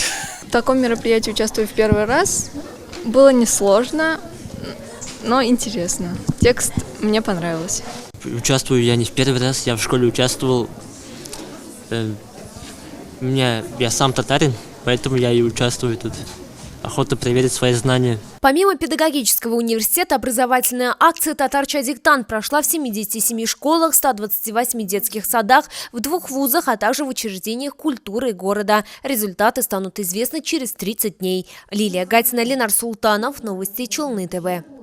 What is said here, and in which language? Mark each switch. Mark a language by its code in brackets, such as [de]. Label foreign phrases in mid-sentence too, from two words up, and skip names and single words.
[ru] В таком мероприятии участвую в первый раз. Было несложно, но интересно. Текст мне понравился. Участвую я не в первый раз, я в школе участвовал. Я сам татарин, поэтому я и участвую тут. Охота проверить свои знания. Помимо педагогического университета, образовательная акция «Татарча диктант» прошла в 77 школах, 128 детских садах, в 2 вузах, а также в учреждениях культуры города. Результаты станут известны через 30 дней. Лилия Гатина, Ленар Султанов. Новости Челны ТВ.